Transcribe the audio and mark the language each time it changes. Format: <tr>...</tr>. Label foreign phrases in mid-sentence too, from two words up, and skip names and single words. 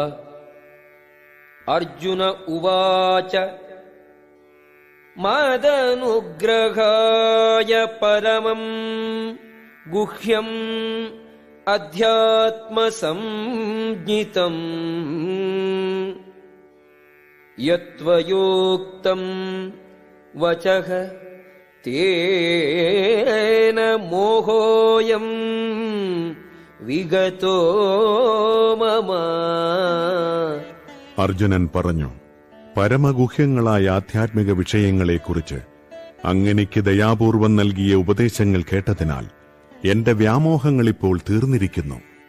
<sa>अर्जुन उवाच मदनुग्रहाय परमं गुह्यम् अध्यात्मसंज्ञितम् यत्त्वयोक्तं वचः तेन मोहोऽयं विगतो मम.</sa> <ml>അർജുനൻ പറഞ്ഞു, പരമഗുഹ്യങ്ങളായ ആധ്യാത്മിക വിഷയങ്ങളെക്കുറിച്ച് അങ്ങനെക്ക് ദയാപൂർവം നൽകിയ ഉപദേശങ്ങൾ കേട്ടതിനാൽ എന്റെ വ്യാമോഹങ്ങളിപ്പോൾ തീർന്നിരിക്കുന്നു.</ml>